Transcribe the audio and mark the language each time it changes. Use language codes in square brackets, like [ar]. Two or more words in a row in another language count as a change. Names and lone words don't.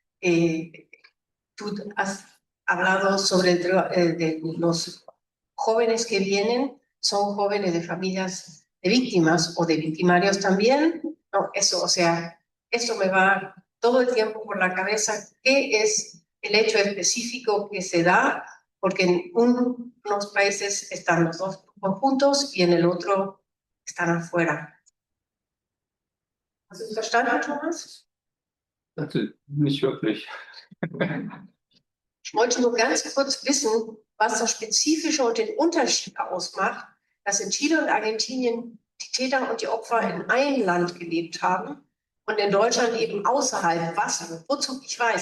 [es] Tú has hablado sobre de los jóvenes que vienen, son jóvenes de familias de víctimas o de victimarios también. No, eso, o sea, eso me va todo el tiempo por la cabeza. ¿Qué es el hecho específico que se da? Porque en unos países están los dos juntos y en el otro están afuera. [de] ¿Hast du verstanden, Thomas? Nicht wirklich. Ich wollte nur ganz kurz wissen, was das Spezifische und den Unterschied ausmacht, dass in Chile und Argentinien die Täter und die Opfer in einem Land gelebt haben und in Deutschland eben außerhalb. Wozu? Ich weiß.